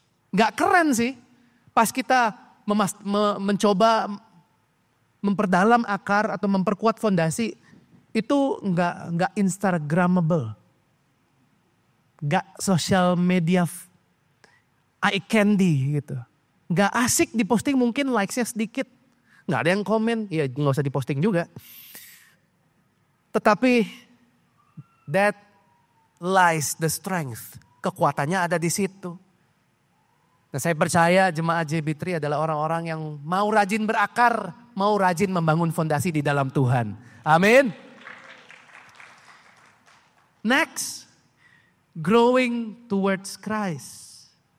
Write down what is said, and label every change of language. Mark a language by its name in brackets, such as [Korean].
[Indonesian] Gak keren sih, pas kita mencoba memperdalam akar atau memperkuat fondasi, itu gak instagramable. Gak social media eye candy gitu. Gak asik diposting, mungkin likes-nya sedikit. Gak ada yang komen, ya gak usah diposting juga. Tetapi [English] that lies the strength. [Indonesian] Kekuatannya ada di situ. Nah, saya percaya jemaat JB3 adalah orang-orang yang mau rajin berakar, mau rajin membangun fondasi di dalam Tuhan. Amin. [English] Next, growing towards Christ.